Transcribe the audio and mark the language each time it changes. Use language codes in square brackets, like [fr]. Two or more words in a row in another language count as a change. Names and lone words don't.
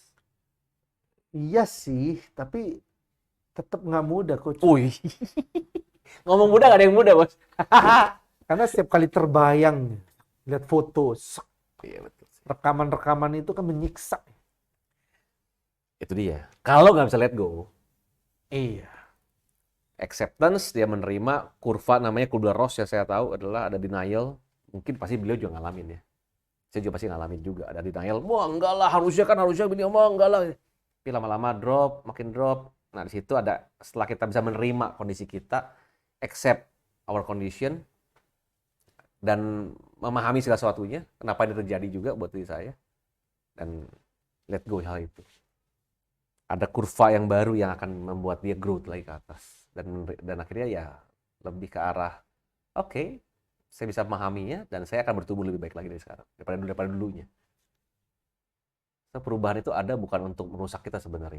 [id] Iya sih, tapi tetap nggak mudah, Coach. Wih, ngomong mudah gak ada yang mudah, Bos. Karena setiap kali terbayang, lihat foto, Iya betul. rekaman-rekaman itu kan menyiksa. Itu dia. Kalau nggak bisa [en] let go, [id] Iya. acceptance, dia menerima kurva namanya Kubler-Ross yang saya tahu adalah ada denial. Mungkin pasti beliau juga ngalamin ya. Saya juga pasti ngalamin juga. Ada denial, wah enggak lah, harusnya begini, wah enggak lah. Tapi lama-lama drop, makin drop. Nah di situ ada, setelah kita bisa menerima kondisi kita, [en] accept our condition, [id] dan memahami segala sesuatunya, kenapa ini terjadi juga buat diri saya, dan [en] let go [id] hal itu. Ada kurva yang baru yang akan membuat dia growth lagi ke atas. Dan akhirnya ya lebih ke arah, oke, saya bisa memahaminya dan saya akan bertumbuh lebih baik lagi dari sekarang daripada dulunya. So, perubahan itu ada bukan untuk merusak kita sebenarnya.